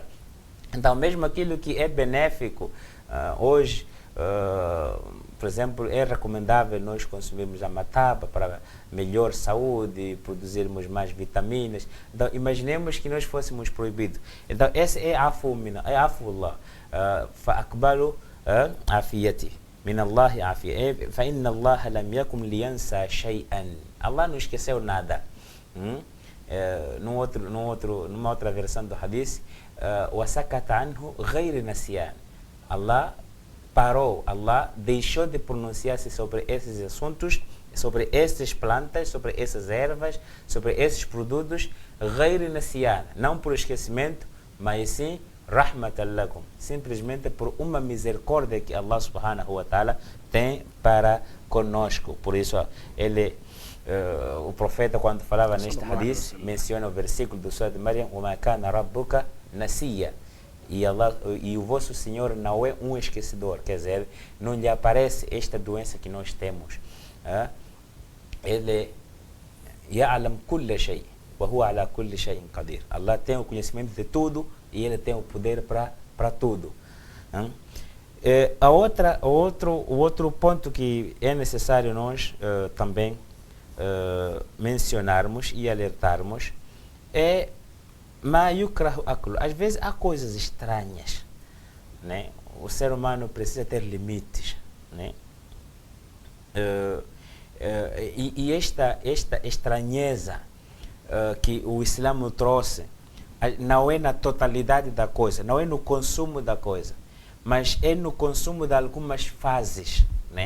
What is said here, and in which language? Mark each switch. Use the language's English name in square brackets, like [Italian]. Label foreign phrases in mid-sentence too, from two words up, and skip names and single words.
[Portuguese] Então, mesmo aquilo que é benéfico, hoje, por exemplo, é recomendável nós consumirmos a mataba para melhor saúde, produzirmos mais vitaminas. Então, imaginemos que nós fôssemos proibidos. Então, esse é afullah. [Arabic] فأقبلوا عافيتي من الله عافية فإن الله لم يكن لينسى شيئا. [Portuguese] Allah não esqueceu nada. Numa outra versão do hadith, [Arabic] وسكت عنه غير نسيان. [Portuguese] Allah parou, Allah deixou de pronunciar-se sobre esses assuntos, sobre essas plantas, sobre essas ervas, sobre esses produtos, [Arabic] غير نسيان, [Portuguese] não por esquecimento, mas sim [Arabic] رحمة لكم, [Portuguese] simplesmente por uma misericórdia que [Arabic] الله سبحانه وتعالى [Portuguese] tem para conosco. Por isso ele, o profeta, quando falava neste hadith, menciona o versículo do Surah de Maryam, [Arabic] وَمَا كَانَ رَبُّكَ نَسِيًّا, [Portuguese] e o vosso Senhor não é um esquecidor, quer dizer, não lhe aparece esta doença que nós temos. [Arabic] Ele يَعْلَمْ كُلَّ شَيْءٍ وَهُوَ عَلَى كُلِّ شَيْءٍ قَدِيرٌ. [Portuguese] Allah tem o conhecimento de tudo e ele tem o poder para tudo. O outro ponto que é necessário nós também mencionarmos e alertarmos é [Arabic] ما يكره أكله. [Portuguese] Às vezes há coisas estranhas, né? O ser humano precisa ter limites, né? E esta estranheza que o Islã trouxe não é na totalidade da coisa, não é no consumo da coisa, mas é no consumo de algumas fases, né?